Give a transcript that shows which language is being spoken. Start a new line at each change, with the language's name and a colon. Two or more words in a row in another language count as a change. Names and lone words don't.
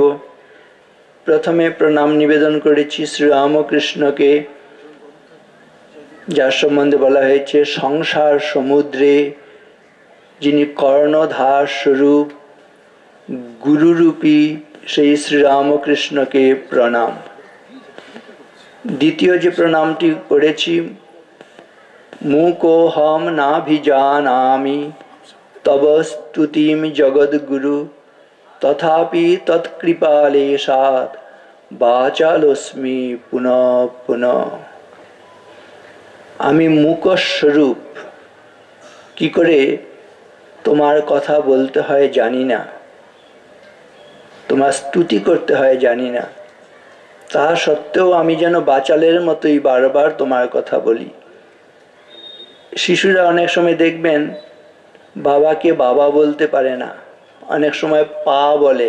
Bangla: প্রথমে প্রণাম নিবেদন করেছি শ্রীরামকৃষ্ণকে, যার সম্বন্ধে বলা হয়েছে সংসার সমুদ্রে যিনি কর্ণধার স্বরূপ গুরুরূপী সেই শ্রীরামকৃষ্ণকে প্রণাম। দ্বিতীয় যে প্রণামটি করেছি,
Sanskrit: मूकोऽहं नाभिजानामि तव स्तुतिं जगद्गुरु तथापि तत्कृपालेशात् वाचालोऽस्मि पुनः पुनः।
Bangla: আমি মূকস্বরূপ, কি করে তোমার কথা বলতে হয় জানি না, তোমার স্তুতি করতে হয় জানি না, তা সত্ত্বেও আমি যেন বাচালের মতোই বারবার তোমার কথা বলি। শিশুরা অনেক সময় দেখবেন বাবাকে বাবা বলতে পারে না, অনেক সময় পা বলে।